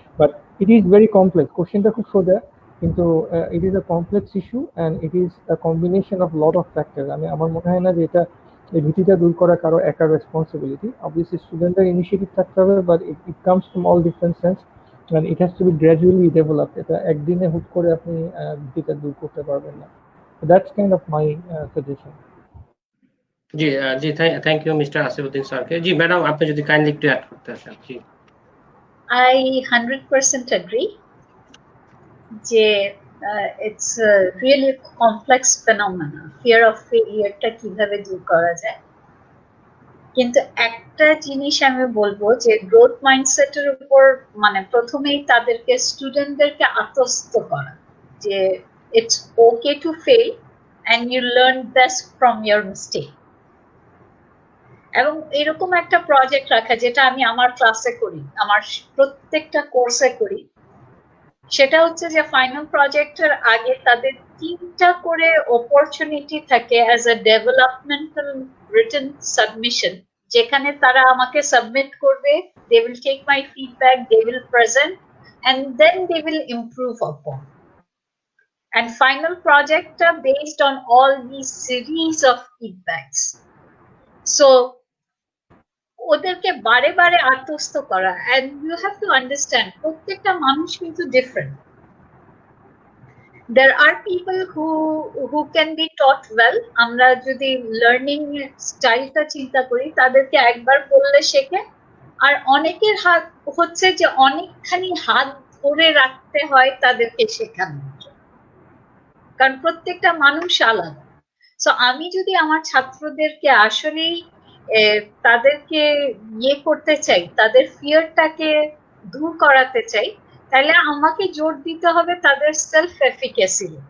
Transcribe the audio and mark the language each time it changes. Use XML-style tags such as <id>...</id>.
<en>But it is very complex. কোশ্চেনটা খুব সোজা, কিন্তু it is a complex issue, and it is a combination of lot of factor.</en> <bn>আমার মনে হয় না যে এটা এই ভীতিটা দূর করা কারো একার রেসপন্সিবিলিটি। অবভিয়াসলি স্টুডেন্টদের ইনিশিয়েটিভ থাকতে হবে,</bn> <en>But it comes from all different sense and it has to be gradually developed.</en> <bn>এটা একদিনে হুট করে আপনি ভীতিটা দূর করতে পারবেন না।</bn> <en>That's kind of my suggestion.</en> <bn>G G thank you mister আসিফউদ্দিন স্যারকে। জি ম্যাডাম, আপনি যদি কাইন্ডলি একটু অ্যাড করতে আসেন। জি,</bn> <en>I 100% agree যে it's a really complex phenomena, fear of failure টা</en> <bn>কিভাবে দূর করা যায়। কিন্তু একটা জিনিস আমি বলবো যে গ্রোথ মাইন্ডসেটের উপর মানে প্রথমেই তাদেরকে স্টুডেন্টদেরকে আত্মস্থ করা যে</bn> <en>it's okay to fail and you learn best from your mistake,</en> <bn>এবং এরকম একটা প্রজেক্ট রাখা যেটা আমি আমার ক্লাসে করি, আমার প্রত্যেকটা কোর্সে করি, সেটা হচ্ছে যে ফাইনাল প্রজেক্টের আগে তাদের 3টা করে অপরচুনিটি থাকে</bn> <en>as a developmental written submission,</en> <bn>যেখানে তারা আমাকে সাবমিট করবে,</bn> <en>they will take my feedback, they will present, and then they will improve upon. And final project are based on all these series of feedbacks.</en> <bn>So ওদেরকে বারে বারে আত্মস্থ করা,</bn> <en>and you have to understand</en> <bn>প্রত্যেকটা মানুষ কিন্তু different.</bn> <en>There are people who can be taught well.</en> <bn>আমরা যদি লার্নিং স্টাইলটা চিন্তা করি, তাদেরকে একবার বললে শেখে, আর অনেকের হাত হচ্ছে যে অনেকখানি হাত ধরে রাখতে হয় তাদেরকে শেখানোর জন্য, কারণ প্রত্যেকটা মানুষ আলাদা। সো আমি যদি আমার ছাত্রদেরকে আসলেই তাদেরকে করতে চাই, তাদের ফিয়ারটাকে দূর করাতে চাই, তাহলে আমাকে জোর দিতে হবে তাদের সেলফ এফিকেসি।</bn>